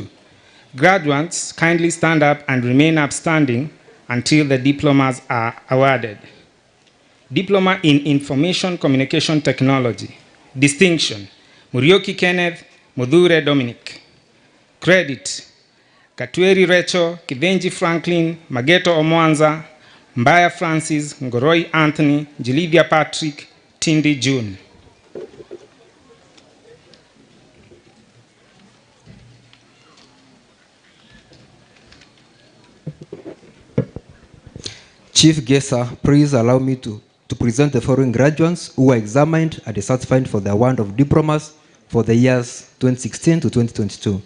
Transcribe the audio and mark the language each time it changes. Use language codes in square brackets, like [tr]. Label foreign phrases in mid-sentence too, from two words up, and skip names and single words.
[en] Graduates, kindly stand up and remain upstanding until the diplomas are awarded. Diploma in Information Communication Technology. Distinction Murioki Kenneth, Mudhure Dominic. Credit Katweri Recho, Kidenji Franklin, Mageto Omwanza, Mbaya Francis, Ngoroi Anthony, Jilivia Patrick, Tindi June. Chief guest, sir, please allow me to present the following graduates who were examined and certified for the award of diplomas for the years 2016 to 2022.